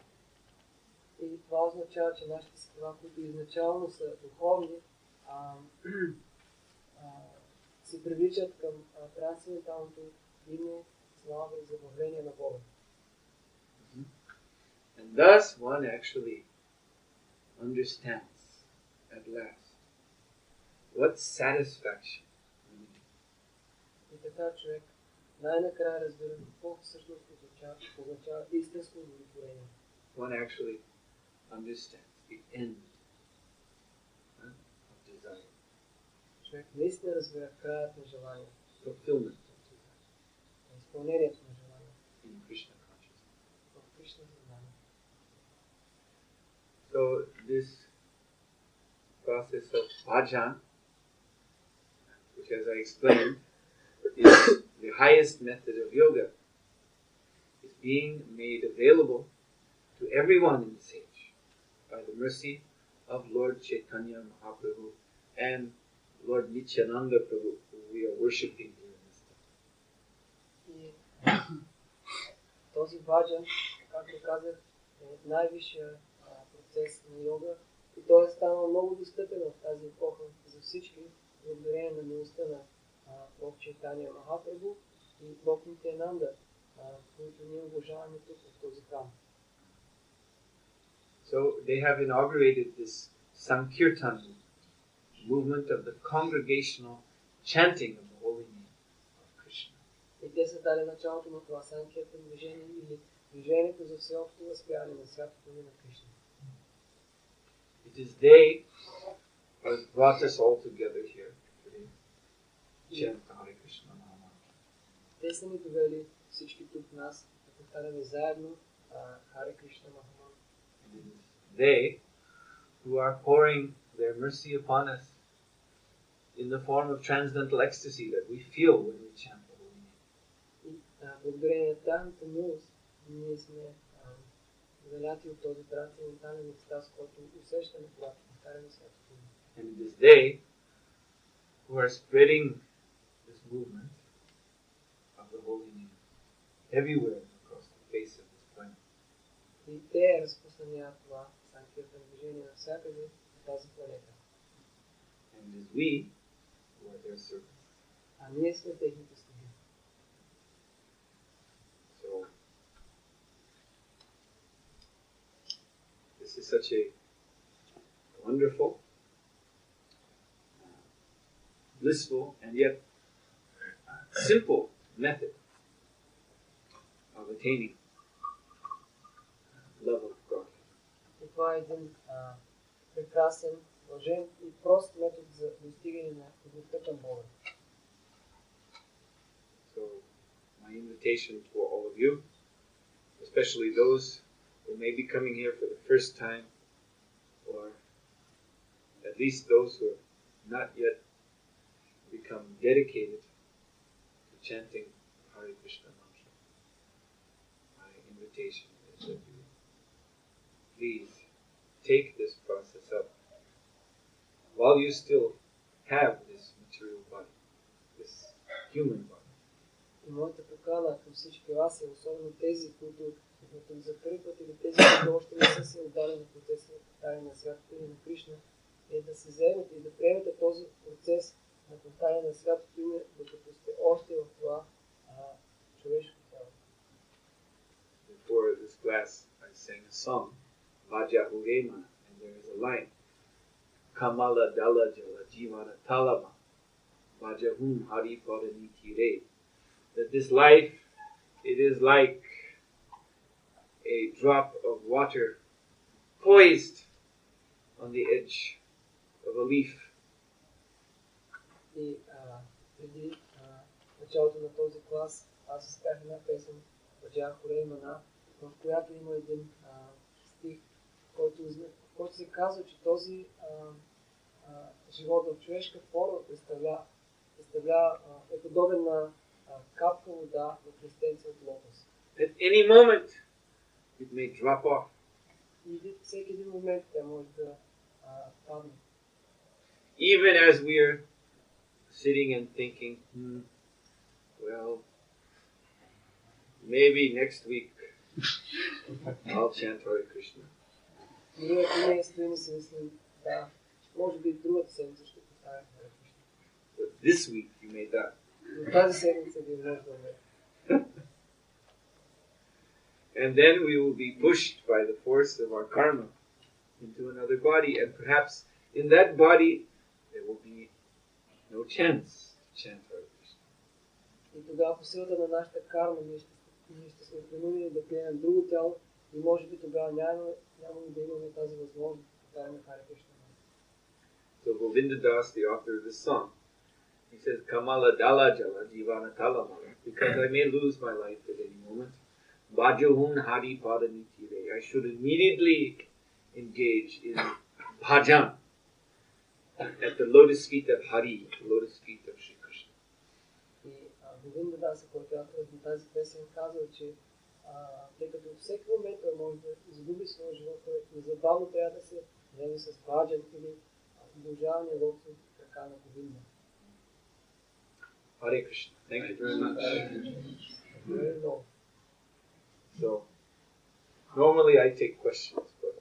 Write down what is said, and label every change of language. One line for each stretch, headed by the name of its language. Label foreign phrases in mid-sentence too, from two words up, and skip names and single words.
Bulgarian: И това означава, че нашите сетива, които изначално са духовни, се привличат към трансценденталното име, слава и забавление на Бога.
English: And thus one actually understands at last what satisfaction means.
Bulgarian: И така човек най-накрая разбира какво всъщност означава истинско удовлетворение.
English: One actually understands the end of desire.
Bulgarian: Човек наистина разбира краят на желанието.
English: Fulfillment of desire.
Bulgarian: Изпълнението на желанието.
English: In Krishna consciousness.
Bulgarian: В Кришна съзнание.
English: So this process of bhajan, which as I explained, is the highest method of yoga, is being made available to everyone in this age by the mercy of Lord Chaitanya Mahaprabhu and Lord Nityananda Prabhu, who we are worshipping here in this time.
Bulgarian: И този баджан, както казах, е най-висшия процес на йога и той е станал много достъпен в тази епоха за всички, благодарение на милостта на Бог Чайтания Махапрабху и Бог Нитянанда, които ние уважаваме тук в този храм.
English: So they have inaugurated this Sankirtan movement of the congregational chanting of the holy name of Krishna.
Bulgarian: И те са дали началото на това Санкиртан движение или движението за всеобщо възпяване на святото име на Кришна.
English: It is they who have brought us all together here today. Chant Hare Krishna Nama.
Bulgarian: Те са ни довели всички тук нас да повтаряме заедно Харе Кришна Махаман.
English: And it is they who are pouring their mercy upon us in the form of transcendental ecstasy that we feel when we chant the holy name.
Bulgarian: И благодарение на тяхната милост ние сме заляти от този трансцендентален екстаз, който усещаме, когато повтаряме святото име.
English: And it is they who are spreading this movement of the holy name everywhere across the face of this planet.
Bulgarian: И те разпространяват това Санкиртан движение навсякъде на тази планета.
English: And it is we who are their servants.
Bulgarian: А ние сме техните слуги.
English: So this is such a wonderful, blissful, and yet simple method of attaining love of God.
Bulgarian: И това е един прекрасен, блажен и прост метод за достигане на любовта към Бога.
English: So my invitation to all of you, especially those who may be coming here for the first time, or at least those who have not yet become dedicated to chanting Hare Krishna mantra. My invitation is that you please take this process up while you still have this material body, this human body.
Bulgarian: И моята покана към всички вас е, особено тези, които за първи път или тези, които още не са се отдали на процеса на повтаряне на святото име на Кришна, е да се заемете и да приемете този процес на повтаряне на святото име, докато сте още в това човешко тяло.
English: Before this class, I sang a song, Vaja Urema, and there is a line,
Bangla: কমল দল জল জীবন টলমল, ভজহুঁ হরি পদ নিতি রে.
English: That this life, it is like a drop of water poised on the edge of a leaf.
Bulgarian: И преди началото на този клас аз изках една песен Баджа Хореймана, в която има един стих, който се казва, че този живот в човешка форма е подобен на капка вода в листенца от лотос.
English: At any moment, it may drop off.
Bulgarian: И всеки един момент тя може да падне.
English: Even as we are sitting and thinking, well, maybe next week I'll chant Hare Krishna.
Bulgarian: Ние ако не стоим и си мислим, да, може би другата седмица ще повтарям Харе Кришна.
English: But this week you may die.
Bulgarian: Но тази седмица ви може да умре.
English: And then we will be pushed by the force of our karma into another body, and perhaps in that body there will be no chance to chant Hare Krishna.
Bulgarian: И тогава по силата на нашата карма ние ще сме принудени да приемем друго тяло и може би тогава няма да имаме тази възможност да повтаряме Харе Кришна.
English: So Govinda Das, the author of this song, he says,
Bangla: কমল দল জল জীবন টলমল,
English: because I may lose my life at any moment.
Bangla: ভজহুঁ হরি পদ নিতি রে.
English: I should immediately engage in bhajan at the lotus feet of Hari, the lotus feet of Shri Krishna.
Bulgarian: И Говинда Даса, който е авторът на тази песен, казва, че тъй като всеки момент той може да изгуби своя живот, той незабавно трябва да се вземе с баджан или удължаване в крака на Говинда.
English: Hare Krishna. Thank you very much. Very long. So, normally I take questions.